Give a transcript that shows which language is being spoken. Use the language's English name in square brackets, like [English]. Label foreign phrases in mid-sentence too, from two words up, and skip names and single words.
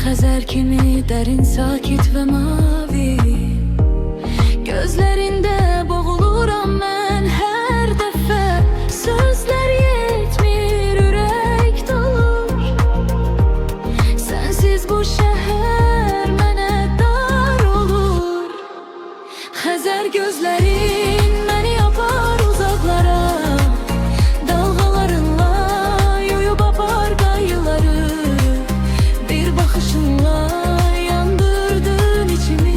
[Turkish] Denizler kimi derin, sakit ve mavi. Gözlerinde boğuluram ben her defa. [Azerbaijani] Sözler yetmir, yürek dolur. Sensiz bu şehir mənə dar olur. Xəzər gözlərin məni yapar uzaqlara. Dalğalarınla yuyub apar qayğıları. Bir baxışınla yandırdın içimi.